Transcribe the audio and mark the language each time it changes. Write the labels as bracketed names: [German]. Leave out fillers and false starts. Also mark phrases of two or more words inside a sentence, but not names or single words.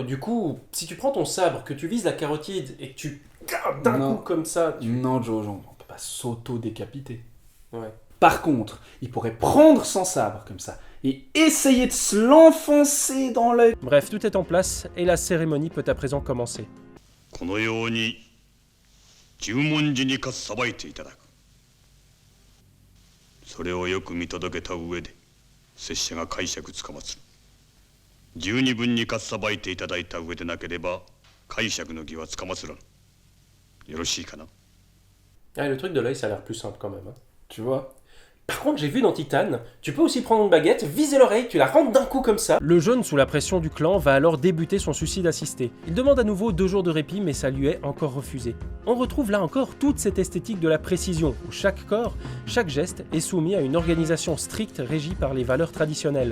[French] Du coup, si tu prends ton sabre, que tu vises la carotide et que tu gardes d'un Non. coup comme ça, Non, Jojo, on peut pas s'auto-décapiter. Ouais. Par contre, il pourrait prendre son sabre comme ça et essayer de se l'enfoncer dans l'œil. Bref, tout est en place et la cérémonie peut à présent commencer. [Japanese] このように十文字にか裁いていただく。それをよく見届けた上で拙者が解釈つかまつる。十二分にか裁いていただいた上でなければ解釈の儀はつかまつらん。よろしいかな。 [French] Ah, le truc de l'œil, ça a l'air plus simple quand même. Hein. Tu vois? Par contre, j'ai vu dans Titan, tu peux aussi prendre une baguette, viser l'oreille, tu la rentres d'un coup comme ça. Le jeune, sous la pression du clan, va alors débuter son suicide assisté. Il demande à nouveau 2 jours de répit, mais ça lui est encore refusé. On retrouve là encore toute cette esthétique de la précision, où chaque corps, chaque geste est soumis à une organisation stricte régie par les valeurs traditionnelles.